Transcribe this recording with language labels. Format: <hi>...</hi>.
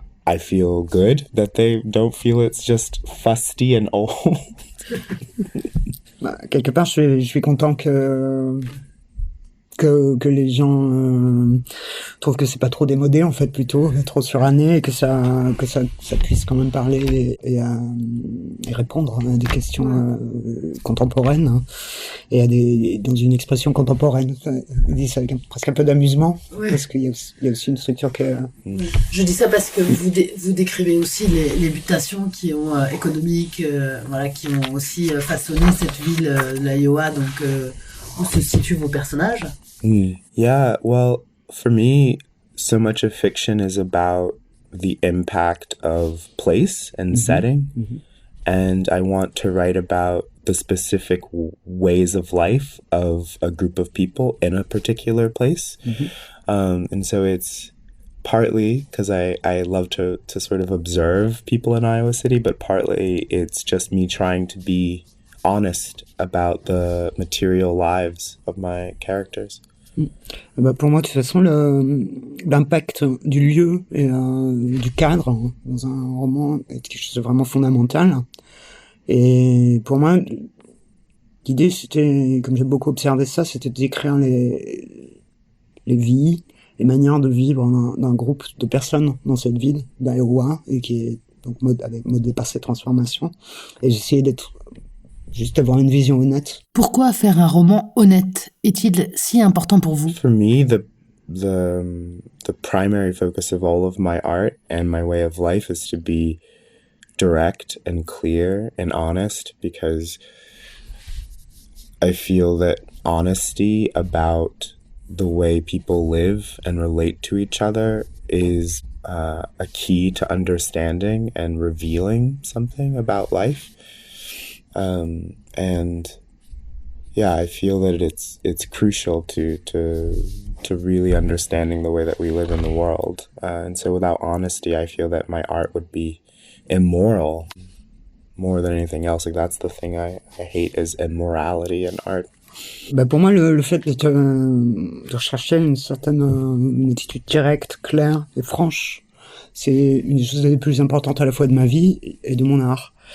<en>I feel good that they don't feel it's just fusty and old.</en> <fr>Quelque part, je suis content que les gens trouvent que c'est pas trop démodé, en fait, plutôt trop suranné, et que ça puisse quand même parler et répondre à des questions contemporaines, hein, et dans une expression contemporaine. Je dis ça avec presque un peu d'amusement, parce qu'il y a aussi une structure que... Je dis ça parce que vous décrivez aussi les mutations qui ont économiques, qui ont aussi façonné cette ville, l'Iowa, donc où se situent vos personnages.</fr> <en>Yeah, well, for me, so much of fiction is about the impact of place and setting. And I want to write about the specific ways of life of a group of people in a particular place. And so it's partly because I love to sort of observe people in Iowa City, but partly it's just me trying to be honest about the material lives of my characters.</en> <fr>Pour moi, de toute façon, l'impact du lieu et du cadre dans un roman est quelque chose de vraiment fondamental. Et pour moi, l'idée, c'était, comme j'ai beaucoup observé ça, c'était d'écrire les vies, les manières de vivre d'un groupe de personnes dans cette ville d'Iowa, et qui est donc modée par ces transformations. Et j'essayais juste avoir une vision honnête. Pourquoi faire un roman honnête est-il si important pour vous?</fr> <en>For me, the primary focus of all of my art and my way of life is to be direct and clear and honest, because I feel that honesty about the way people live and relate to each other is a key to understanding and revealing something about life. And yeah, I feel that it's crucial to really understanding the way that we live in the world. And so without honesty, I feel that my art would be immoral more than anything else. Like, that's the thing I hate, is immorality in art.</en> <fr>Pour moi, le fait de rechercher une attitude directe, claire et franche, c'est une des choses les plus importantes à la fois de ma vie et de mon art.</fr>